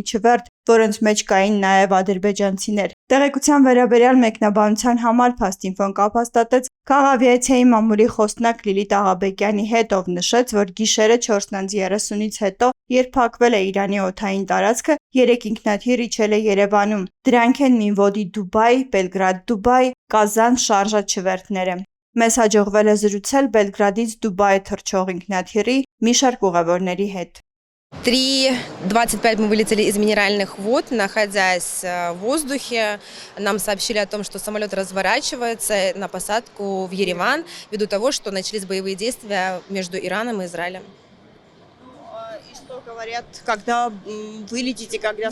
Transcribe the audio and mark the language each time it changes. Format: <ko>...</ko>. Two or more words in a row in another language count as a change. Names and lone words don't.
<hy>չվերթ, որոնց մեջ կային նաև ադրբեջանցիներ։ Տեղեկության վերաբերյալ մեկնաբանության համար Փաստինֆոն կապ հաստատեց Քաղավիացիայի մամուլի խոսնակ Լիլիթ Աղաբեկյանի հետ, ով նշեց, որ գիշերը 4:30-ից հետո, երբ փակվել է Իրանի օդային տարածքը, 3 ինքնաթիռ իջել է Երևանում։ Դրանք են Մինվոդի Դուբայ, Բելգրադ Դուբայ, Կազան Շարժա չվերթները։ Մեզ հաջողվել է զրուցել Բելգրադից Դուբայ թռչող ինքնաթիռի մի շարք ուղևորների հետ։</hy> <ru>3:25 мы вылетели из Минеральных вод, находясь в воздухе. Нам сообщили о том, что самолет разворачивается на посадку в Ереван, ввиду того, что начались боевые действия между Ираном и Израилем. И что говорят, когда вылетите, когда</ru>